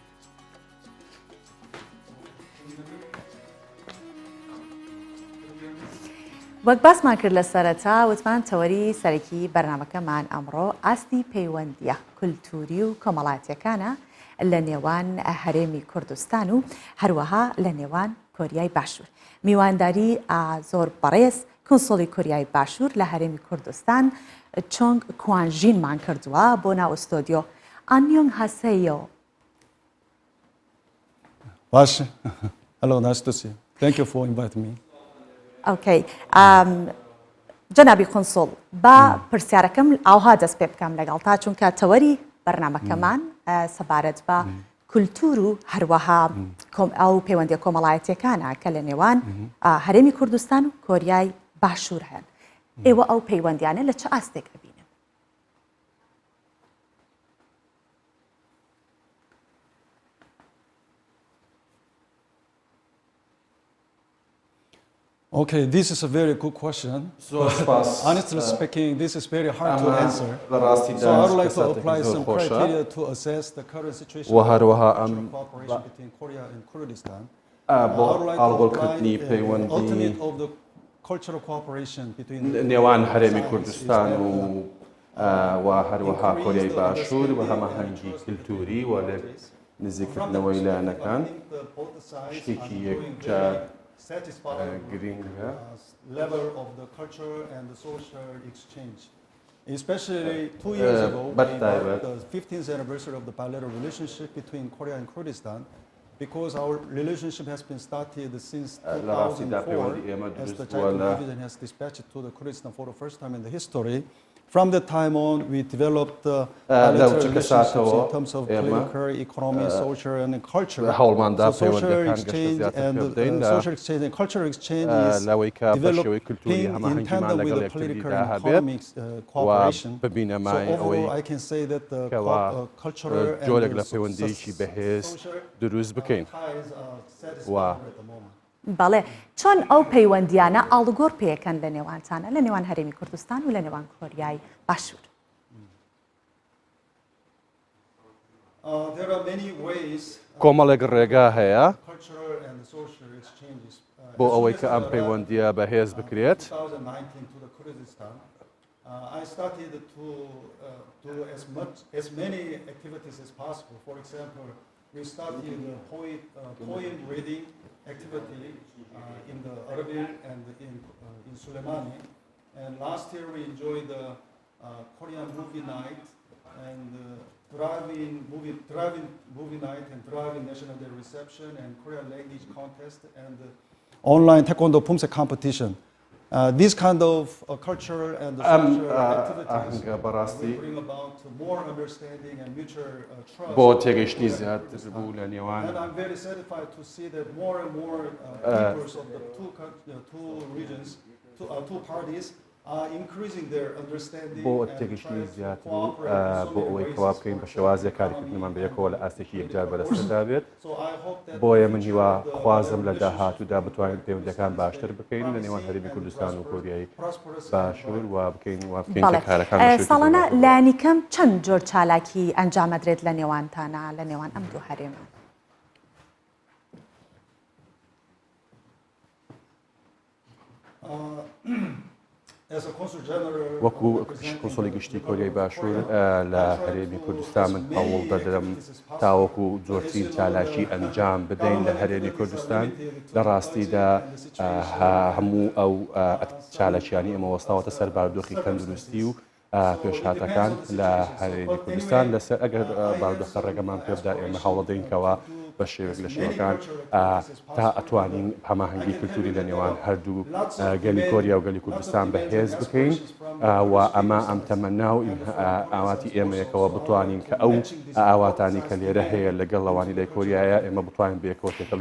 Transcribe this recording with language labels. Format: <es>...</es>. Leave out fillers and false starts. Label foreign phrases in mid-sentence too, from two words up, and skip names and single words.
<ckb>وەک باسمان کرد لە سەرەتا وتمان تەوەری سەرەکی بەرنامەکەمان ئەمڕۆ ئاستی پەیوەندیە کولتوری و کۆمەڵاتیەکانە لە نێوان هەرێمی کوردستان و هەروەها لە نێوان کۆریای باشوور. میوانداری زۆر بەڕێز کۆنسۆڵی کۆریای باشوور لە هەرێمی کوردستان چۆنگ کوانژینمان کردووە بۆ ناو ئۆستۆدیۆ.</ckb> <ko>안녕하세요.</ko> <ckb>باشه.</ckb> <en>Hello, nice to see you. Thank you for inviting me.</en> <ckb>ئۆکەی جەنابی قۆنسۆڵ با پرسیارەکەم ئاوها دەست پێ بکەم لەگەڵ تا چونکە تەوەری بەرنامەکەمان سەبارەت بە کولتور و هەروەها ئەو پەیوەندیە کۆمەڵایەتیەکانە کە لە نێوان هەرێمی کوردستان و کۆریای باشوور هەن. ئێوە ئەو پەیوەندیانە لە چه ئاستێک ئەبینن؟</ckb> <en>Okay, this is a very good question. Honestly speaking, this is very hard to answer. So I would like to apply some criteria to assess the current situation of cooperation between Korea and Kurdistan. I would like to apply the ultimate of the cultural cooperation between</en> <ckb>نێوان هەرێمی کوردستان و هەروەها کۆریای باشوور و هەماهەنگی کلتوری و لە نزیکردنەوەی لایەنەکان شتێکی یەکجار گرنگە</ckb> <en>level of the culture and the social exchange. Especially 2 years ago, we marked the 15th anniversary of the bilateral relationship between Korea and Kurdistan because our relationship has been started since 2004 as the Jaipur Division has dispatched to the Kurdistan for the first time in the history from that time on, we developed</en> <ckb>لو</ckb> <en>bilateral relationships</en> <ckb>تكساتەوە</ckb> <en>in terms of</en> <ckb>ئێمە</ckb> <en>political, economy, social, and culture.</en> <ckb>هەوڵماندا</ckb> <en>So social</en> <ckb>پەیوەندیەکان گەشتە</ckb> <en>exchange</en> <ckb>زیاتر</ckb> <en>and</en> <ckb>پێ بدەین لە</ckb> <en>social exchange and cultural exchange is</en> <ckb>لەوەی کە بەشێوەی کولتوری</ckb> <en>developing in</en> <ckb>هەماهەنگیمان</ckb> <en>tandem with</en> <ckb>لەگەڵ</ckb> <en>the political</en> <ckb>یەکتریدا</ckb> <en>and</en> <ckb>هەبێت</ckb> <en>economic</en> <ckb>و</ckb> <en>cooperation.</en> <ckb>ببینە</ckb> <en>So مای overall,</en> <ckb>ئەوەی</ckb> <en>I can say that the</en> <ckb>کەوا</ckb> <en>cultural and</en> <ckb>جۆرێک لە</ckb> <en>the</en> <ckb>پەیوەندیەکی بەهێز دروست بکەین</ckb> <en>ties are satisfactory</en> <ckb>و</ckb> <en>at the moment.</en> <ckb>بەڵێ چۆن ئەو پەیوەندیانە ئاڵگۆڕ پێەکەن لە نێوانتانە لە نێوان هەرێمی کوردستان و لە نێوان کۆریای باشوور.</ckb> <en>There are many ways</en> <ckb>کۆمەڵێک ڕێگا هەیە</ckb> <en>cultural and social exchanges.</en> <ckb>بۆ ئەوەی کە ئەم پەیوەندیە بەهێز بکرێت</ckb> <en>2019 to the Kyrgyzstan. I started to do as many activities as possible. For example, we started a poem reading activity in the Erbil and in Suleimani. And last year we enjoyed the Korean movie night and drive-in movie night and drive-in National Day reception and Korean language contest and online Taekwondo Pumse competition. These kind of cultural and social activities will bring about more understanding and mutual trust.</en> <ckb>بۆ تێگەیشتنی زیاتر بوو لە نێوان</ckb> <en>And I'm very satisfied to see that more and more peoples of the two regions, two parties, are increasing their understanding</en> <ckb>بۆ</ckb> <en>and</en> <ckb>تێگەیشتنی</ckb> <en>trying to</en> <ckb>زیاتر</ckb> <en>cooperate</en> <ckb>بۆ</ckb> <en>in so</en> <ckb>ئەوەی</ckb> <en>many</en> <ckb>کەوا</ckb> <en>ways.</en> <ckb>بکەین بە شێوازە کارکردنمان بەیەکەوە لە ئاستێکی یەکجار بەدەستدا بێت</ckb> <en>So I hope that</en> <ckb>بۆیە من هیوا خوازم لە داهاتوودا بتوانین پەیوەندیەکان باشتر بکەین لە نێوان هەرێمی کوردستان و کۆریای باشوور و بکەین وا بکەین کە کارەکان ساڵانە لایەنیکەم چەند جۆر چالاکی ئەنجامەدرێت لە نێوانتانە لە نێوان ئەم دوو هەرێمە.</ckb> <en>as a consul general,</en> <ckb>وەکو کۆنسۆلی گشتی کۆریای باشوور لە هەرێمی کوردستان من هەوڵ دەدرم تاوەکو زۆرترین چالاکی ئەنجام بدەین لە هەرێمی کوردستان لە ڕاستیدا هەموو ئەو چالاکیانی ئەمە وەستاوەتە سەر بارودۆخی تەندروستی و پێشهاتەکان لە هەرێمی کوردستان لەسەر ئەگەر بارودۆخە ڕێگەمان پێ بدات ئێمە هەوڵ دەدەینکەوە بە شێوێک لە شێوەکان تا ئەتوانین هەماهەنگی کولتوری لە نێوان هەردوو گەلی کۆریا و گەلی کوردستان بەهێز بکەین و ئەمە ئەم تەمەنا و ئاواتی ئێمەیەکەوە بتوانین کە ئەو ئاواتانی کە لێرە هەیە لەگەڵ لەوانی لای کۆریایە ئێمە بتوانین بەیەکەوە تێکەڵی</ckb>